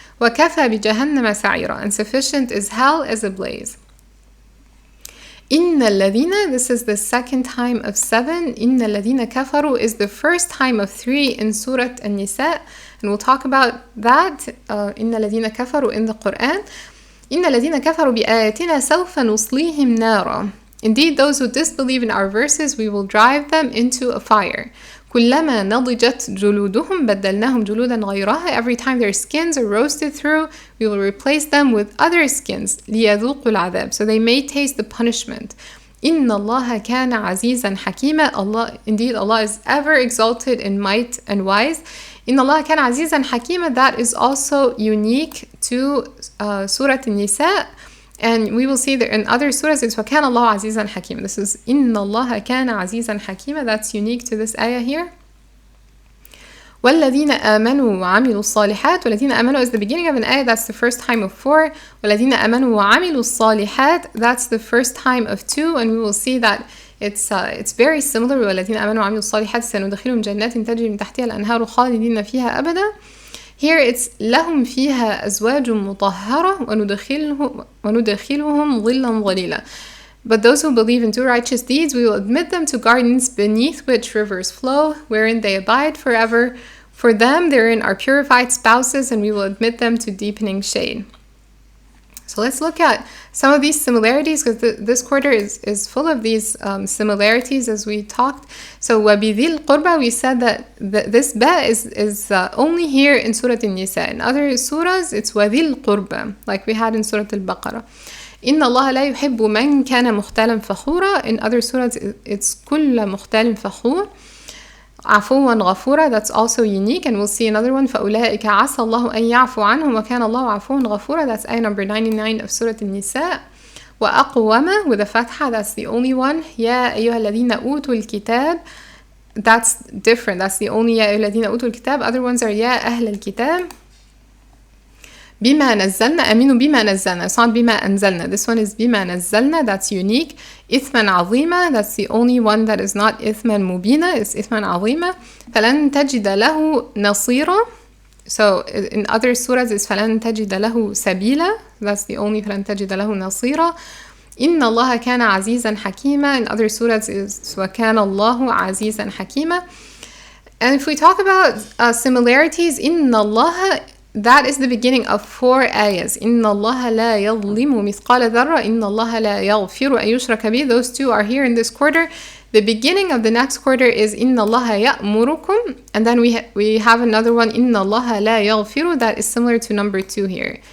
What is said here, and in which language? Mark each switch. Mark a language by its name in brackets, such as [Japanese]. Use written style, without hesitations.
[Arabic] وَكَفَى بِجَهَنَّمَ سَعِيرًا. [English] And sufficient is hell as a blaze. [Arabic] إن الذين, [English] this is the second time of 7. [Arabic] إن الذين كفروا [English] is the first time of 3 in Surat An-Nissaa, and we'll talk about that. [Arabic] إن الذين كفروا [English] in the Quran. [Arabic] إن الذين كفروا بآياتنا سوف نصليهم نارا. [English] Indeed, those who disbelieve in our verses, we will drive them into a fire. [Arabic] كلما نضجت جلودهم بدلناهم جلودا غيرها. [English] Every time their skins are roasted through, we will replace them with other skins. [Arabic] ليذوقوا العذاب, [English] so they may taste the punishment. [Arabic] إن الله كان عزيزا حكيما. [English] Allah, indeed, Allah is ever exalted in might and wise. [Arabic] إن الله كان عزيزا حكيما, [English] that is also unique to Surat An-Nissaa. And we will see that in other surahs it's [Arabic] وَكَانَ اللَّهُ عَزِيزًا حَكِيمًا. [English] This is [Arabic] إِنَّ اللَّهَ كَانَ عَزِيزًا حَكِيمًا. [English] That's unique to this ayah here. [Arabic] وَالَّذِينَ آمَنُوا وَعَمِلُوا الصَّالِحَاتِ. وَالَّذِينَ آمَنُوا [English] is the beginning of an ayah, that's the first time of 4. [Arabic] وَالَّذِينَ آمَنُوا وَعَمِلُوا الصَّالِحَاتِ, [English] that's the first time of 2, and we will see that it's very similar. [Arabic] وَالَّذِينَ آمَنُوا وَعَمِلُوا الصَّالِحَاتِ سَنُدْخِلُهُم جَنَّاتٍ تَجْرِي مِن تَحْتِهَا الْأَنْهَارُ خَالِدِينَ فِيهَا أَبَدًا. [English] Here it's [Arabic] لهم فيها أزواج مطهرة وندخلهم ظلا ظليلا. [English] But those who believe and do righteous deeds, we will admit them to gardens beneath which rivers flow, wherein they abide forever. For them therein are purified spouses, and we will admit them to deepening shade. So let's look at some of these similarities, because this quarter is full of these similarities as we talked. So [Arabic] وَبِذِي الْقُرْبَى, [English] we said that this ba is only here in Surah An-Nissaa. In other surahs, it's [Arabic] وَذِي الْقُرْبَى, [English] like we had in Surah Al-Baqarah. [Arabic] إِنَّ اللَّهَ لَا يُحِبُّ مَنْ كَانَ مُخْتَالًا فَخُورًا. [English] In other surahs, it's [Arabic] كُلَّ مُخْتَالٍ فَخُورٍ. عفوا غفورا, [English] that's also unique, and we'll see another one. [Arabic] فأولئك عسى الله أن يعفو عنهم وكان الله عفوا غفورا. [English] That's ayah number 99 of Surah An-Nissaa. وأقوم with a fatha, that's the only one. [Arabic] يا أيها الذين أوتوا الكتاب, [English] that's different, that's the only [Arabic] يا أيها الذين أوتوا الكتاب. [English] Other ones are [Arabic] يا أهل الكتاب. بما نزلنا, آمنوا بما نزلنا, [English] it's not [Arabic] بما أنزلنا, [English] this one is [Arabic] بما نزلنا, [English] that's unique. [Arabic] إثما عظيما, [English] that's the only one that is not [Arabic] إثما مبينا, [English] it's إثما عظيما. [Arabic] فلن تجد له نصيرا, [English] so in other surahs it's [Arabic] فلن تجد له سبيلا, [English] that's the only [Arabic] فلن تجد له نصيرا. إن الله كان عزيزا حكيما, [English] in other surahs is [Arabic] وكان الله عزيزا حكيما. [English] And if we talk about similarities, [Arabic] إن الله, [English] that is the beginning of 4 ayahs. [Arabic] إِنَّ اللَّهَ لَا يَظْلِمُ مِثْقَالَ ذَرَّةٍ إِنَّ اللَّهَ لَا يَغْفِرُ أَن يُشْرَكَ بِهِ. [English] Those 2 are here in this quarter. The beginning of the next quarter is [Arabic] إِنَّ اللَّهَ يَأْمُرُكُمْ, [English] and then we have another one [Arabic] إِنَّ اللَّهَ لَا يَغْفِرُ, [English] that is similar to number 2 here.